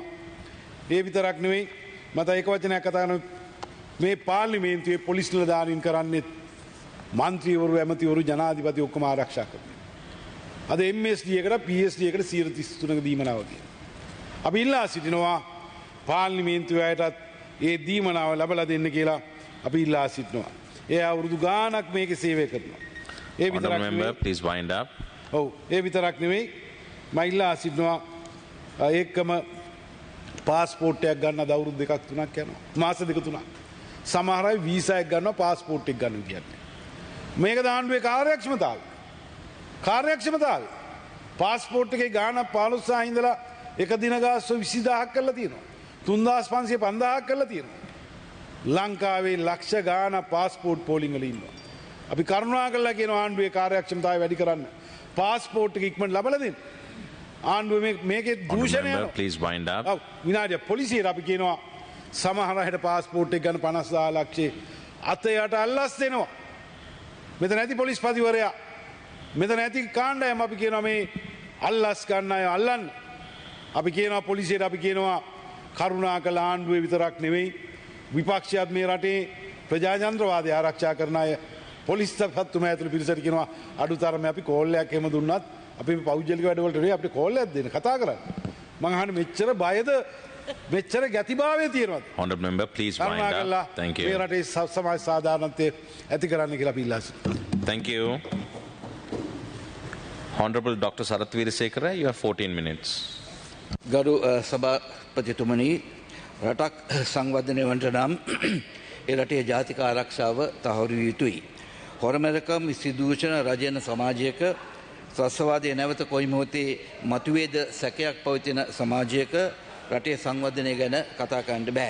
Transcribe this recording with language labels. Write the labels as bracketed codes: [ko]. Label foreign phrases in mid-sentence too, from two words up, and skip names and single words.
[si] ඒ විතරක් නෙවෙයි මට එක වචනයක් කතා කරනවා මේ පාර්ලිමේන්තුවේ පොලිස් නිලධාරීන් කරන්නේ මන්ත්‍රීවරු ඇමතිවරු ජනාධිපති ඔක්කොම ආරක්ෂා කරනවා. අද MSD එකට PSD එකට 133ක දීමනාව කියන. අපි ඉල්ලා සිටිනවා පාර්ලිමේන්තුවයටත් ඒ දීමනාව ලබලා දෙන්න කියලා අපි ඉල්ලා සිටිනවා. ඒ අවුරුදු ගාණක් මේකේ සේවය කරනවා. ඒ විතරක් [en] Honourable member, please wind up. [si] ඔව් ඒ විතරක් නෙවෙයි මම ඉල්ලා සිටිනවා ඒකම පාස්පෝර්ට් එකක් ගන්න අද අවුරුදු 2ක් 3ක් යනවා. මාස 2 3ක්. සමහර අය වීසා එක ගන්නවා පාස්පෝර්ට් එක ගන්න විදියට. මේක දාණ්ඩුවේ කාර්යක්ෂමතාවය. පාස්පෝර්ට් එකේ ගාණ 15000 ඉඳලා එක දින ගාස්ස 20000ක් කරලා තියෙනවා. 3500 5000ක් කරලා තියෙනවා. ලංකාවේ ලක්ෂ ගාණ පාස්පෝර්ට් පෝලිං වල ඉන්නවා. අපි කරුණා කරලා කියන ආණ්ඩුවේ කාර්යක්ෂමතාවය වැඩි කරන්න. පාස්පෝර්ට් එක ඉක්මනට ලබලා දෙන්න. ආණ්ඩුව මේකේ දූෂණය [en] Member, please wind up. [si] ඔව් විනාඩිය පොලිසියට අපි කියනවා සමහර අයට පාස්පෝර්ට් එක ගන්න 50000 ලක්ෂේ අතයට අල්ලස් දෙනවා. මෙතන ඇති පොලිස්පතිවරයා මෙතන ඇති කාණ්ඩායම අපි කියනවා මේ අල්ලස් ගන්න අය අල්ලන්න. අපි කියනවා පොලිසියට අපි කියනවා කරුණාකර ආණ්ඩුවේ විතරක් නෙවෙයි විපක්ෂයත් මේ රටේ ප්‍රජාතන්ත්‍රවාදය ආරක්ෂා කරන අය පොලිස් සත්තුමා ඇතුළු පිරිසට කියනවා අඩුතරමේ අපි කෝල් එකක් එහෙම දුන්නත් අපි පෞද්ගලික වැඩවලට නෙවෙයි අපිට කෝල් එකක් දෙන්න කතා කරන්නේ. මං අහන්නේ මෙච්චර බයද මෙච්චර ගැතිභාවය තියෙනවද? [en] Honourable member, please wind up. Thank [si] මේ [en] you. [si] රටේ සමාජ සාධාරණත්වය ඇති කරන්න කියලා අපි ඉල්ලා සිටිනවා. [en] Thank you. Honourable Dr. Sarath Weerasekara, you have 14 minutes. [si] ගරු සභාපතිතුමනි රටක් සංවර්ධනය වන්නට නම් ඒ රටේ ජාතික ආරක්ෂාව තහවුරු විය යුතුයි. හොරමැරකම් විසිදූෂණ රජයන සමාජයක ත්‍රස්තවාදය නැවත කොයි මොහොතේ මතුවේද සැකයක් පවතින සමාජයක රටේ සංවර්ධනය ගැන කතා කරන්න බෑ.